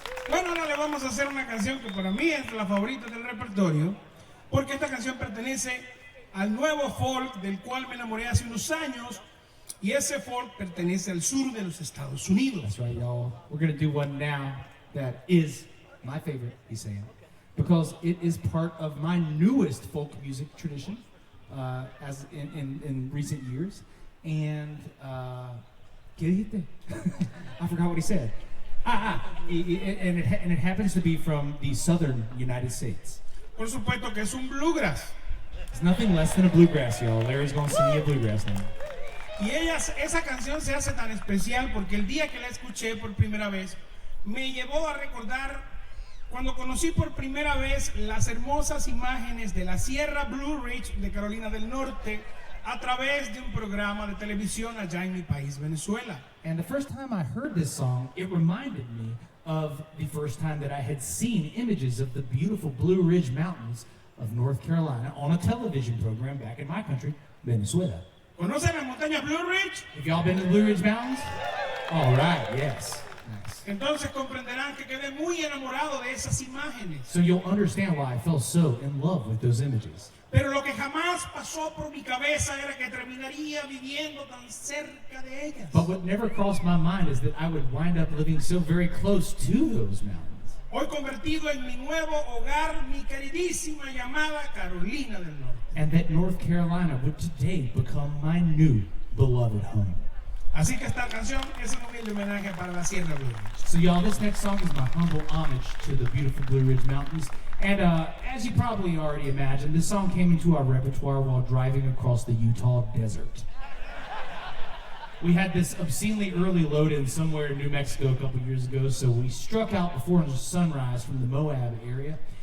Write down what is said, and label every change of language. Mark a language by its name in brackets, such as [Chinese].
[Spanish] Bueno, ahora le vamos a hacer una canción que para mí es la favorita del repertorio, porque esta canción pertenece al nuevo folk del cual me enamoré hace unos años, y ese folk pertenece al sur de los Estados Unidos. [English] That's right, y'all. We're gonna do one now that is my favorite, he's saying, because it is part of my newest folk music tradition, as in recent years. And [Spanish] ¿qué dijiste? [English] I forgot what he said. And it happens to be from the southern United States. [Spanish] Por supuesto que es un bluegrass. [English] It's nothing less than a bluegrass, y'all. Larry's gonna sing you a bluegrass now. [Spanish] Y esa canción se hace tan especial porque el día que la escuché por primera vez me llevó a recordar cuando conocí por primera vez las hermosas imágenes de la Sierra Blue Ridge de Carolina del Norte a través de un programa de televisión allá en mi país, Venezuela. [English] And the first time I heard this song, it reminded me of the first time that I had seen images of the beautiful Blue Ridge Mountains of North Carolina on a television program back in my country, Venezuela. [Spanish] ¿Conocen las montañas Blue Ridge? [English] Have y'all been to the Blue Ridge Mountains? All right, yes. Nice. [Spanish] Entonces comprenderán que quedé muy enamorado de esas imágenes. [English] So you'll understand why I fell so in love with those images. [Spanish] Pero lo que jamás pasó por mi cabeza era que terminaría viviendo tan cerca de ellas. [English] But what never crossed my mind is that I would wind up living so very close to those mountains. [Spanish] Hoy convertido en mi nuevo hogar, mi queridísima llamada Carolina del Norte. [English] And that North Carolina would today become my new beloved home. [Spanish] Así que esta canción es un humilde homenaje para la Sierra Blue Ridge. [English] So y'all, this next song is my humble homage to the beautiful Blue Ridge Mountains. And as you probably already imagined, this song came into our repertoire while driving across the Utah desert. We had this obscenely early load-in somewhere in New Mexico a couple years ago, so we struck out before sunrise from the Moab area.